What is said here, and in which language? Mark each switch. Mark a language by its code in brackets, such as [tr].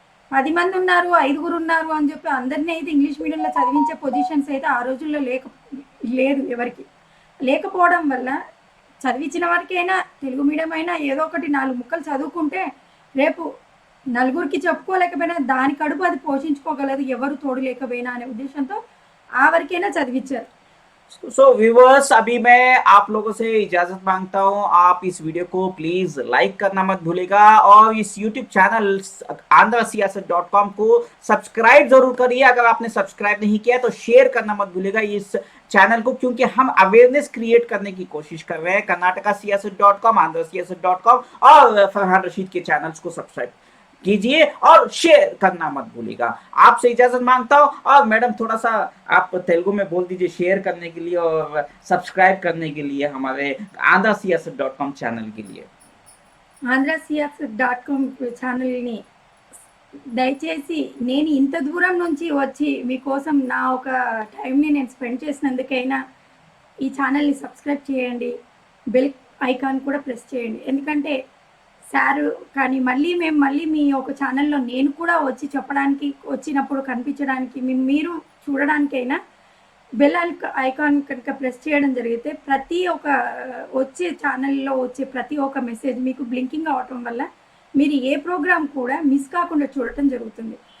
[te] 10 మంది ఉన్నారు, 5గురు ఉన్నారు అని చెప్పి అందరిని అయితే ఇంగ్లీష్ మీడియంలో చదివించే పొజిషన్స్ అయితే ఆ రోజుల్లో లేదు ఎవరికి. లేకపోవడం వల్ల చదివించిన వారికైనా తెలుగు మీడియం అయినా ఏదో ఒకటి 4 ముక్కలు చదువుకుంటే రేపు నలుగురికి చెప్పుకోలేకపోయినా దాని కడుపు అది పోషించుకోగలదు ఎవరు తోడు లేకపోయినా అనే ఉద్దేశంతో ఆ వరకైనా చదివించారు. [hi] सो व्यूवर्स, अभी मैं आप लोगों से इजाजत मांगता हूँ। आप इस वीडियो को प्लीज लाइक करना मत भूलिएगा और इस यूट्यूब चैनल आंध्रसियासत.com को सब्सक्राइब जरूर करिए। अगर आपने सब्सक्राइब नहीं किया तो शेयर करना मत भूलिएगा इस चैनल को, क्योंकि हम अवेयरनेस क्रिएट करने की कोशिश कर रहे हैं। कर्नाटका सियासत.com, आंध्रसियासत.com और फरहान रशीद के चैनल्स को सब्सक्राइब कीजिए और शेयर करना मत भूलिएगा। आपसे इजाजत मांगता हूँ। और मैडम थोड़ा सा आप तेलुगु में बोल दीजिए शेयर करने के लिए और सब्सक्राइब करने के लिए हमारे आंध्रसियासत.com चैनल के लिए। [te] ఆంధ్రసియాసత్.com ఛానల్ని దయచేసి నేను ఇంత దూరం నుంచి వచ్చి మీకోసం నా ఒక టైంని నేను స్పెండ్ చేసినందుకైనా ఈ ఛానల్ని సబ్స్క్రైబ్ చేయండి, బెల్ ఐకాన్ కూడా ప్రెస్ చేయండి. ఎందుకంటే సారు కానీ మళ్ళీ మీ ఒక ఛానల్లో నేను కూడా వచ్చి చెప్పడానికి వచ్చినప్పుడు కనిపించడానికి మీరు చూడడానికైనా బెల్ ఐకాన్ కనుక ప్రెస్ చేయడం జరిగితే ప్రతి ఒక్క వచ్చే ఛానల్లో వచ్చే ప్రతి ఒక్క మెసేజ్ మీకు బ్లింకింగ్ అవటం వల్ల మీరు ఏ ప్రోగ్రామ్ కూడా మిస్ కాకుండా చూడటం జరుగుతుంది.